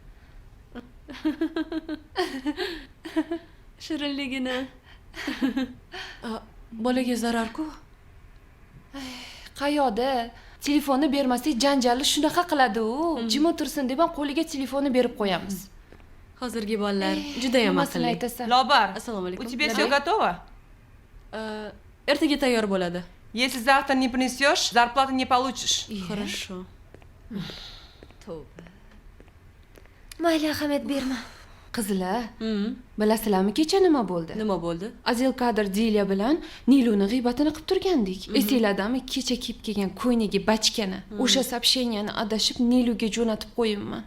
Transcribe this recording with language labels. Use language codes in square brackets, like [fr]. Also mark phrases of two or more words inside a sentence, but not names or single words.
[uz] Shirinligini. Bolaga zarar-ku. Qayoqda? Telefonni bermasak janjalni shunaqa qiladi-u. Jim o'tirsin deb ham qo'liga telefonni berib qo'yamiz. Hozirgi bolalar juda ham Nimasini aqlli. aytasan? [ru] Лобар, [uz] Assalomu alaykum. [ru] у тебя [uz] Nima? [ru] все готово? [uz] Ertaga tayyor bo'ladi. [ru] Если завтра не принесешь, зарплаты не получишь. Хорошо. [uz] Tavba. Mayli, ahamiyat berma. Qizlar, bilasizlarmi kecha nima bo'ldi? Nima bo'ldi? Azil Kadir Dilya bilan Niluni g'iybatini qilib turgandik. Esinglardami, kecha kiyib kelgan ko'ynagi bachkani. O'sha soобщениyani adashib Niluga jo'natib qo'yibman.